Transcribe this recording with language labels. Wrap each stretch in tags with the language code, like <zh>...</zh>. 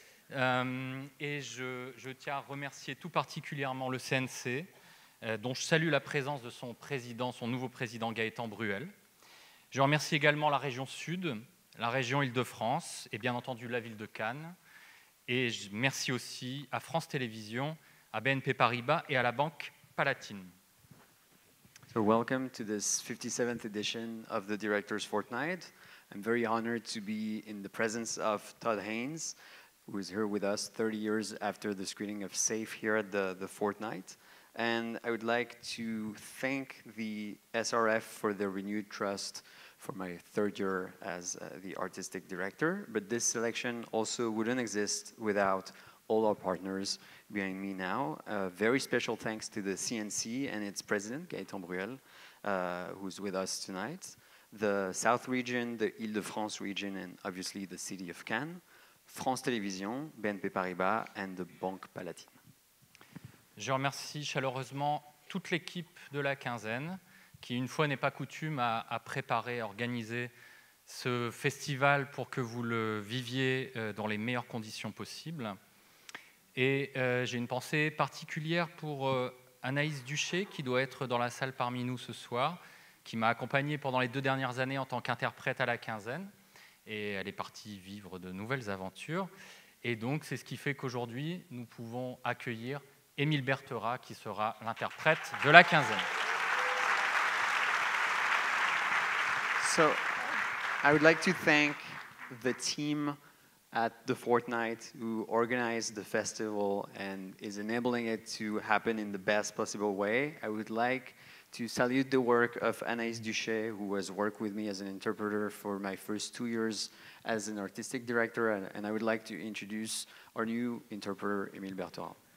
<fr>Et je tiens à remercier tout particulièrement le CNC, dont je salue la présence de son président, son nouveau président Gaëtan Bruel. Je remercie également la région Sud, la région Île-de-France et bien entendu la ville de Cannes. Et merci aussi à France Télévisions, à BNP Paribas et à la Banque Palatine.</fr> <en>So welcome to this 57th edition of the Directors Fortnight. I'm very honored to be in the presence of Todd Haynes, who is here with us 30 years after the screening of Safe here at the Fortnight. And I would like to thank the SRF for their renewed trust for my 3rd year as the artistic director. But this selection also wouldn't exist without all our partners behind me now. Very special thanks to the CNC and its president, Gaëtan Bruel, who's with us tonight. The South region, the Île-de-France region, and obviously the city of Cannes, France Télévisions, BNP Paribas, and the Banque Palatine.</en> <fr>Je remercie chaleureusement toute l'équipe de la quinzaine qui, une fois n'est pas coutume, a préparé, organisé ce festival pour que vous le viviez dans les meilleures conditions possibles. Et j'ai une pensée particulière pour Anaïs Duché, qui doit être dans la salle parmi nous ce soir, qui m'a accompagné pendant les 2 dernières années en tant qu'interprète à la quinzaine. Et elle est partie vivre de nouvelles aventures. Et donc, c'est ce qui fait qu'aujourd'hui, nous pouvons accueillir Émile Berthera, qui sera l'interprète de la quinzaine.</fr> <en>So, I would like to thank the team at the Fortnight who organized the festival and is enabling it to happen in the best possible way. I would like to salute the work of Anaïs Duché, who has worked with me as an interpreter for my first 2 years as an artistic director, and I would like to introduce our new interpreter, Émile Berthera.</en>